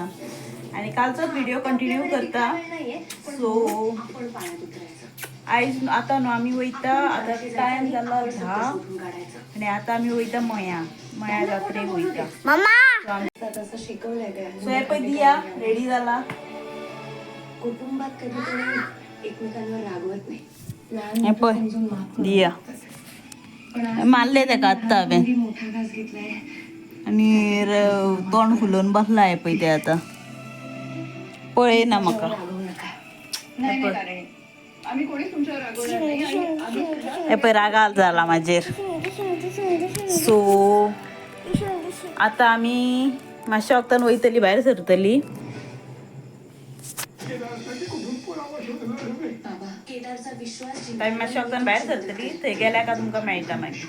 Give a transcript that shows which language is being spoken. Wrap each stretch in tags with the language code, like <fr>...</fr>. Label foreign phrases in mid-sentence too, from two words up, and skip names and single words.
<kok>आणि कालचोच</kok> <en>video continue</en> <kok>करता. सो आयज आतां न्हू आमी वयता. आतां टायम जालो 10 आनी आतां आमी वयता मया जात्रेक वयता. सो हे पळय दिया रेडी जाला.</kok> <mr>कुटुंबात कधी कोणी एकमेकांवर रागवत नाही.</mr> <kok>हे पय दिया मारले त्या का आत्ता हांवें</kok> <mr>मोठा घास घेतलाय. आणि तोंड फुलोवन बसला आहे</mr> <kok>पळय ते आता पळय ना म्हाका.</kok> <mr>रागवू नका. नाही नाही तारे. आम्ही कोणीच तुमच्यावर रागवणार नाही आणि आम्ही हे</mr> <kok>पळय रागाल जाला म्हाजेर. सो आता आमी मातशा वक्तान वयतली भायर सरतली.</kok> <mr>बाबा केदारचा विश्वास</mr> <kok>टायम मातशा वक्तान भायर सरतली थंय गेल्या का तुमकां मेळटा मागीर.</kok>